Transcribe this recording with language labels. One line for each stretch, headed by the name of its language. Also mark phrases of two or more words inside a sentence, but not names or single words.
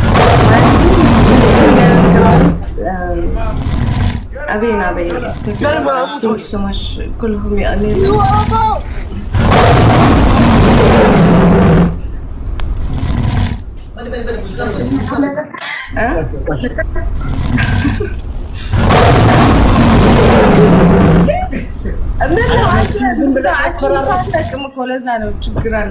Arabic: أبين
English: thank you so much
Arabic: كلهم يقللوا
Amharic: ዝም ብለሽ አስፈራራሽ እኮ ለዛ ነው ችግር አለ